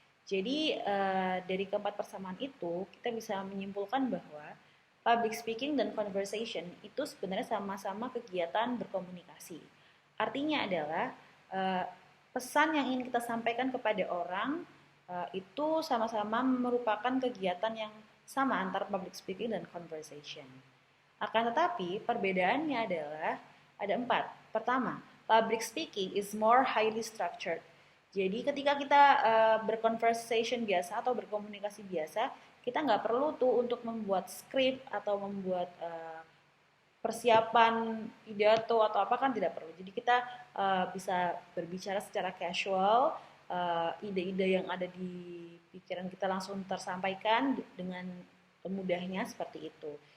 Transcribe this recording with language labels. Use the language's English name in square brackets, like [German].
[Indonesian] Jadi dari keempat persamaan itu kita bisa menyimpulkan bahwa public speaking dan conversation itu sebenarnya sama-sama kegiatan berkomunikasi. Artinya adalah pesan yang ingin kita sampaikan kepada orang itu sama-sama merupakan kegiatan yang sama antara public speaking dan conversation. Akan tetapi perbedaannya adalah ada 4. [English] Pertama, public speaking is more highly structured. [Indonesian] Jadi ketika kita berconversation biasa atau berkomunikasi biasa, kita nggak perlu tuh untuk membuat script atau membuat persiapan pidato atau apa kan tidak perlu. Jadi kita bisa berbicara secara casual, ide-ide yang ada di pikiran kita langsung tersampaikan dengan mudahnya seperti itu.